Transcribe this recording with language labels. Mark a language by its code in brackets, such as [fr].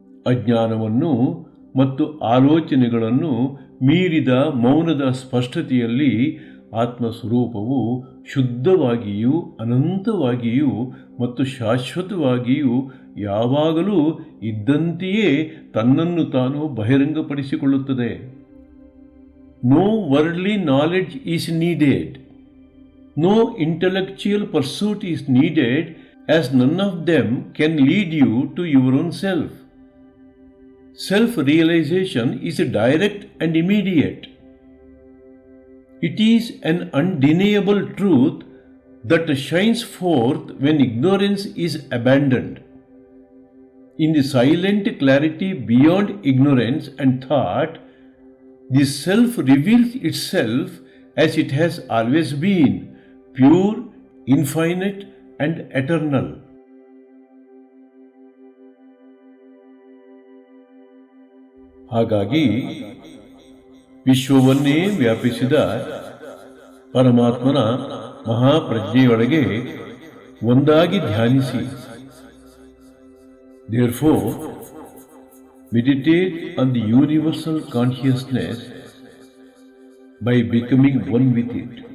[kn] ಅಜ್ಞಾನವನ್ನು ಮತ್ತು ಆಲೋಚನೆಗಳನ್ನು ಮೀರಿದ ಮೌನದ ಸ್ಪಷ್ಟತೆಯಲ್ಲಿ ಆತ್ಮಸ್ವರೂಪವು ಶುದ್ಧವಾಗಿಯೂ ಅನಂತವಾಗಿಯೂ ಮತ್ತು ಶಾಶ್ವತವಾಗಿಯೂ ಯಾವಾಗಲೂ ಇದ್ದಂತೆಯೇ ತನ್ನನ್ನು ತಾನು ಬಹಿರಂಗಪಡಿಸಿಕೊಳ್ಳುತ್ತದೆ. [en] No worldly knowledge is needed, no intellectual pursuit is needed, as none of them can lead you to your own self. Self-realization is direct and immediate. It is an undeniable truth that shines forth when ignorance is abandoned. In the silent clarity beyond ignorance and thought, the self reveals itself as it has always been, pure, infinite, and eternal. [kn] ಹಾಗಾಗಿ ವಿಶ್ವವನ್ನೇ ವ್ಯಾಪಿಸಿದ ಪರಮಾತ್ಮನ ಮಹಾಪ್ರಜ್ಞೆಯೊಳಗೆ ಒಂದಾಗಿ ಧ್ಯಾನಿಸಿ. [en] Therefore, meditate on the universal consciousness by becoming one with it.